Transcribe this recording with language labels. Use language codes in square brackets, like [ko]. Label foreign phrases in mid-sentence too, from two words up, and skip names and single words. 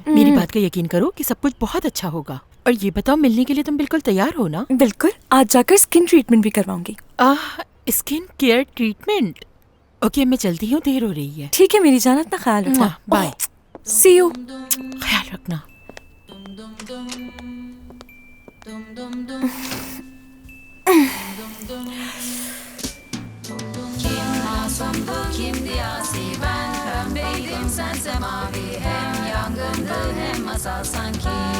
[hi] मेरी बात का यकीन करो कि सब कुछ बहुत अच्छा होगा। और ये बताओ, मिलने के लिए तुम बिल्कुल तैयार हो ना? बिल्कुल, आज जाकर [en] skin treatment [hi] भी करवाऊंगी। [en] skin care treatment? [hi] ओके, मैं चलती हूँ, देर हो रही है। ठीक है मेरी जान, अपना ख्याल रखना। बाय। [en] see you. [hi] ख्याल रखना। [tr] Kimdi asi ben pembeydim sense mavi, hem yangındı hem masal sanki.